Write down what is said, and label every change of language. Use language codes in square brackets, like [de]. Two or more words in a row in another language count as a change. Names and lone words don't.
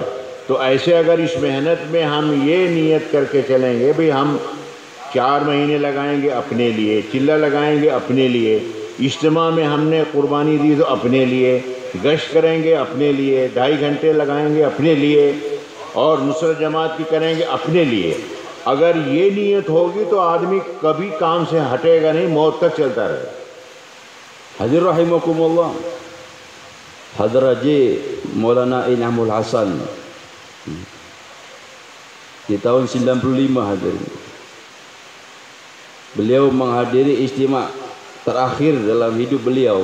[hi] तो ऐसे अगर इस मेहनत में हम ये नियत करके चलेंगे, भाई हम 4 महीने लगाएंगे अपने लिए, चिल्ला लगाएंगे अपने लिए, इज्तिमा में हमने कुर्बानी दी तो अपने लिए, गश्त करेंगे अपने लिए, 2.5 घंटे लगाएंगे अपने लिए, और नुसरत जमात की करेंगे अपने लिए। अगर ये नीयत होगी तो आदमी कभी काम से हटेगा नहीं, मौत तक चलता रहेगा। [ms] Hadir rahimakumullah, Hadrat Maulana Inamul Hasan di tahun 95 hadirin. Beliau menghadiri istimewa terakhir dalam hidup beliau.